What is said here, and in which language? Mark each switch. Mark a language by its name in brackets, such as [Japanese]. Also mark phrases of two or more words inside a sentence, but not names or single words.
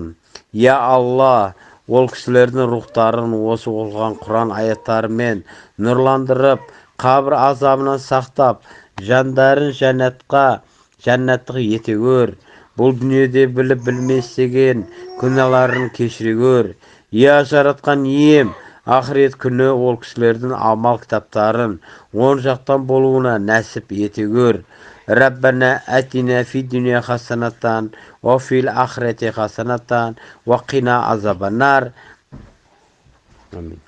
[Kazakh] Я Алла, ол кісілердің рухтарын осы оқылған Құран аяттарымен нұрландырып, қабір азабынан сақтап, жандарын жәннаттық ете көр. Бұл дүниеде біліп білместеген күнәларын кешіре көр. Я жаратқан ием, ақырет күні ол кісілердің амал кітаптарын оң жақтан болуына нәсіп ете көр. [Arabic] ربنا آتنا في الدنيا حسنة وفي الآخرة حسنة وقنا عذاب النار. Амин.